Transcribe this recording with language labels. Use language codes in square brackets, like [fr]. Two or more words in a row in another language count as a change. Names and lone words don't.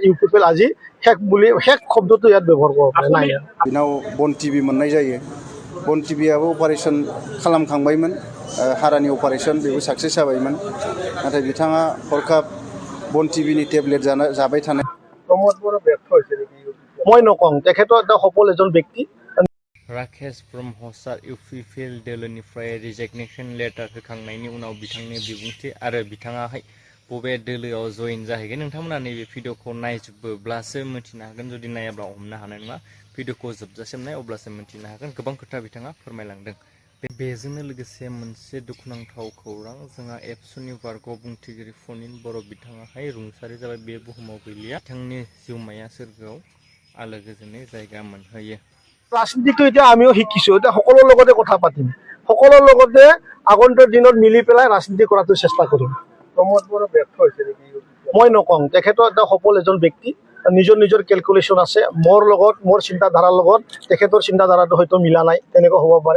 [as] ইউপিপিএল আজি শেষ শব্দটো ইয়াত ব্যৱহাৰ কৰিব পাৰে নাই। [brx] बिनाव बन टिभि मोननाय जायो। बन टिभिआबो अपारेसन खालामखांबायमोन, हारानि अपारेसन बेबो साक्सेस जाबायमोन, नाथाय बिथाङा हरखाब बन टिभिनि टेब्लेट जाबाय थानाय। [as] प्रमोद बर ব্যর্থ হৈছে নেকি? মই নকওঁ, তেখেতৰ এটা সফল এজন ব্যক্তি। [brx] राकेश ब्रह्म सार इउपिपिएल दोलोनिफ्राय रिजिगनेशन लेटार होखांनायनि उनाव बिथांनि बिबुंथि आरो बिथाङाहाय बबे दोलोआव जइन जाहैगोन नोंथांमोना नैबे भिडिअखौ नायजोबोब्लासो मिथिनो हागोन। जुदि नायाब्ला हमनो हानाय नङा। भिडिअखौ जोबजासिम नाय अब्लासो मिथिनो हागोन। गोबां खोथा बिथाङा फोरमायलांदों। बेजोंनो लोगोसे मोनसे दुखुनांथाव खौरां, जोंहा एबसुनि बारग' बुंथिगिरि फनिन बर' बिथाङाहाय रुंसारि जाबाय। बे बुहुमाव गैलिया। बिथांनि जिउमाया सोरगोआव आलो गोजोनै जायगा मोनहैयो। [as] ৰাজনীতিটো এতিয়া আমিও শিকিছোঁ। এতিয়া সকলোৰ লগতে কথা পাতিম, সকলোৰ লগতে আগন্তুক দিনত মিলি পেলাই ৰাজনীতি কৰাটো চেষ্টা কৰিম। প্ৰমোদ বৰ ব্যৰ্থ হৈছে নেকি? মই নকওঁ, তেখেতৰ এটা সফল এজন ব্যক্তি। নিজৰ কেলকুলেশ্যন আছে। মোৰ লগত, মোৰ চিন্তাধাৰাৰ লগত তেখেতৰ চিন্তাধাৰাটো হয়তো মিলা নাই, তেনেকুৱা হ'ব পাৰে।